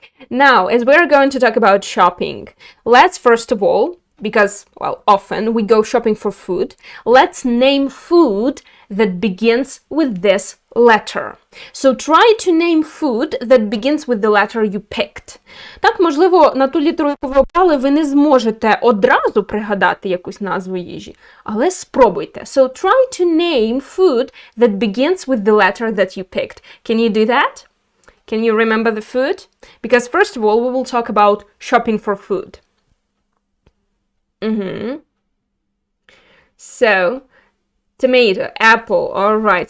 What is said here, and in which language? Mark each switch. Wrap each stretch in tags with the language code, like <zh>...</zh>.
<en>Now, as we're going to talk about shopping, let's first of all, because, well, often we go shopping for food, let's name food that begins with this letter. So try to name food that begins with the letter you picked.</en> <uk>Так, можливо, на ту літеру, яку ви обрали, ви не зможете одразу пригадати якусь назву їжі, але спробуйте.</uk> <en>So try to name food that begins with the letter that you picked. Can you do that? Can you remember the food? Because first of all, we will talk about shopping for food. So, tomato, apple, all right.</en>